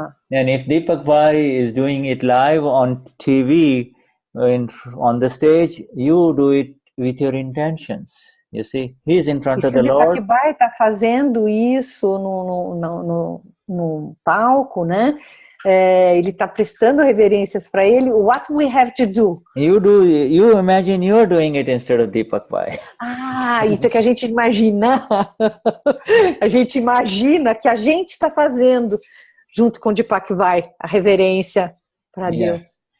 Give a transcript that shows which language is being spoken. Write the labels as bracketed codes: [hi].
[en] And if Deepak Bhai is doing it live on TV, on the stage, you do it with your intentions. You see, he's in front of the Lord. [pt] Se Deepak Bhai está fazendo isso no palco, né? ele está prestando reverências para ele. [en] What we have to do? You imagine you're doing it instead of Deepak Bhai. [pt] Isso é que a gente imagina. A gente imagina que a gente está fazendo junto com Deepak Bhai a reverência para Deus.